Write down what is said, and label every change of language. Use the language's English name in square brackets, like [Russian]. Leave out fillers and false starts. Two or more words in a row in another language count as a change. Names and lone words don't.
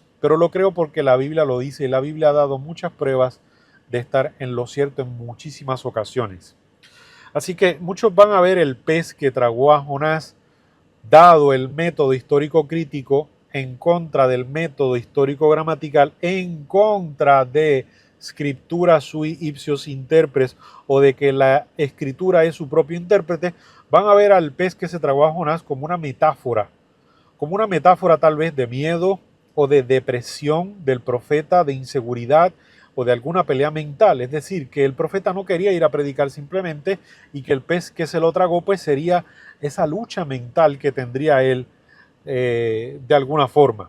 [Spanish] Pero lo creo porque la Biblia lo dice y la Biblia ha dado muchas pruebas de estar en lo cierto en muchísimas ocasiones. Así que muchos van a ver el pez que tragó a Jonás, dado el método histórico crítico, en contra del método histórico gramatical, en contra de [Latin] scriptura sui ipsios interpres, [Spanish] o de que la escritura es su propio intérprete, van a ver al pez que se tragó a Jonás como una metáfora tal vez de miedo o de depresión del profeta, de inseguridad o de alguna pelea mental. Es decir, que el profeta no quería ir a predicar simplemente y que el pez que se lo tragó pues sería esa lucha mental que tendría él de alguna forma.